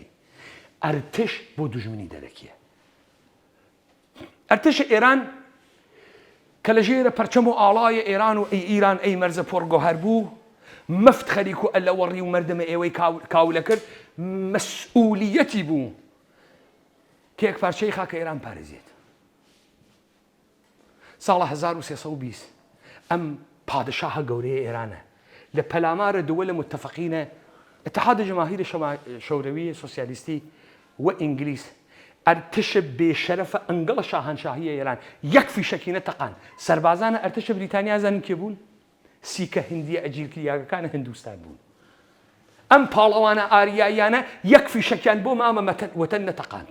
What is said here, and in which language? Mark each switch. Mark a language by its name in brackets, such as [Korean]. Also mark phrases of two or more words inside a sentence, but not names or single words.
[Central Kurdish] ئەرتش بۆ دوژمنی دەرەکیە. ئەرتشە ئێران کە لە ژێرە پەرچەم و ئاڵایە ئێران و [Persian] ئەی ئیران ئەی مەرزە پۆرگۆهەر [Central Kurdish] بوو، مەفت خەریک و ئەلە وەڕی و مەردەمە ئێوەی کاولە کرد، مەسئولیەتی بوو کە یەکپارچەی خاکە ئێران پارێزێت. ساڵە 1320 ئەم پادشاهە گەورەیە ئێرانە لە پەلامارە دووەلە متتەفەقینە [Persian] اتحاد جماهیر شوروی سوسیالیستی [Central Kurdish] و ئینگلیس ئەرتشە بێشەرەفە ئەنگەڵە شاهەنشاهیە ئێران یەک فیشەکی نەتەقان. سەربازانە ئەرتشە بریتانیا زانن کێ بوون؟ سیکە هندیە ئەجیرکریاگەکانە هندوستان بوون. ئەم پاڵەوانە ئاریاییانە یەک فیشەکیان بۆ مامە وەتەن نەتەقاند.